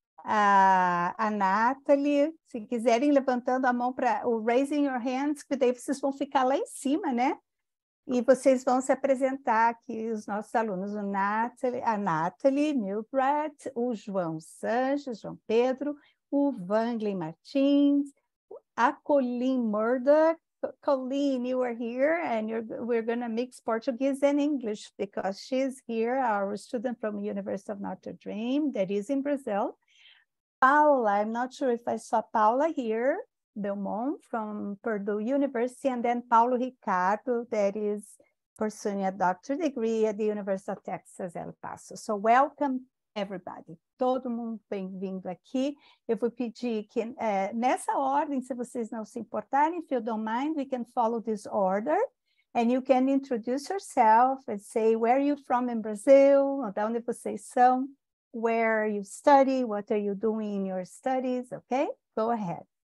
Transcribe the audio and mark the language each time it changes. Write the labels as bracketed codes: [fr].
[pt] A Nathalie, se quiserem levantando a mão para o [en] raising your hands, [pt] que daí vocês vão ficar lá em cima, né? E vocês vão se apresentar aqui, os nossos alunos, a Nathalie Milbrad, o João Sanches, João Pedro, o Vangley Martins, a Colleen Murdoch. [en] Colleen, you are here, and we're going to mix Portuguese and English because she's here, our student from the University of Notre Dame, that is in Brazil. Paula, I'm not sure if I saw Paula here, Belmont from Purdue University, and then Paulo Ricardo, that is pursuing a doctorate degree at the University of Texas, El Paso. So welcome, everybody. [pt] Todo mundo bem-vindo aqui. Eu vou pedir que, nessa ordem, se vocês não se importarem, [en] if you don't mind, we can follow this order, and you can introduce yourself and say where you're from in Brazil, [pt] de onde vocês são, [en] where you study, what are you doing in your studies, okay? Go ahead.